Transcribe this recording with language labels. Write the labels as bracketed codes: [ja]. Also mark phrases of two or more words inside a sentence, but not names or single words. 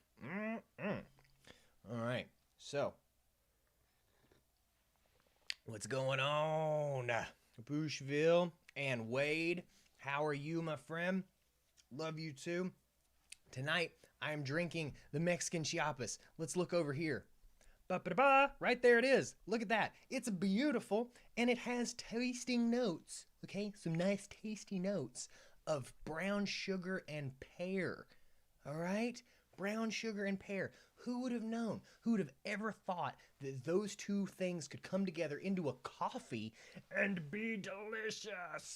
[en] All right, so what's going on? Bushville and Wade, how are you, my friend? Love you too. Tonight, I am drinking the Mexican Chiapas. Let's look over here. Ba-ba-da-ba, right there it is. Look at that. It's beautiful, and it has tasting notes, okay? Some nice tasty notes of brown sugar and pear, all right? Brown sugar and pear. Who would have known? Who would have ever thought that those two things could come together into a coffee and be delicious?